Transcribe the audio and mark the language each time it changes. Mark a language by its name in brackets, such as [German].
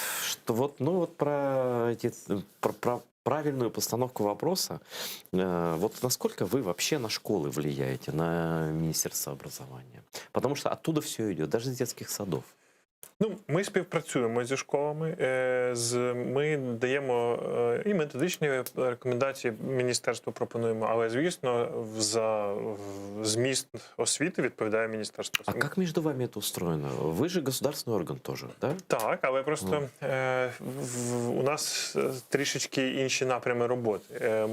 [Russian] Что вот, ну вот про правильную постановку вопроса. Вот насколько вы вообще на школы влияете, на Министерство образования? Потому что оттуда все идет, даже с детских садов. [Ukrainian] Ну, ми співпрацюємо зі школами, ми даємо і методичні рекомендації, міністерству пропонуємо, але, звісно, за зміст освіти відповідає Міністерство [Russian] А [Ukrainian] освіти. [Russian] как между вами это устроено? Вы же государственный орган тоже, да? [Ukrainian] Так, але просто у нас трішечки інші напрями роботи.